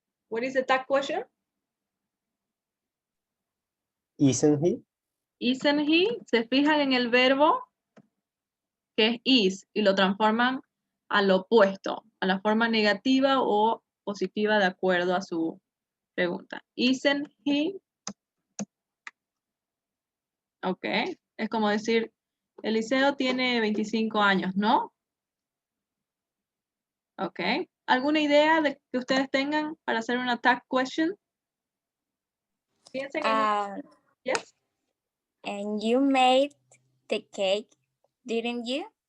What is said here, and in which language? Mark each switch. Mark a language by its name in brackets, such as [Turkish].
[English] What is the tag question? Isn't he? Isn't he? [Spanish] Se fijan en el verbo que es is y lo transforman al opuesto, a la forma negativa o positiva de acuerdo a su pregunta. [English] Isn't he? [Spanish] Ok. Es como decir, Eliseo tiene 25 años, ¿no? Ok. ¿Alguna idea de que ustedes tengan para hacer una tag question? Piensen en... Yes. [English] And you made the cake, didn't you?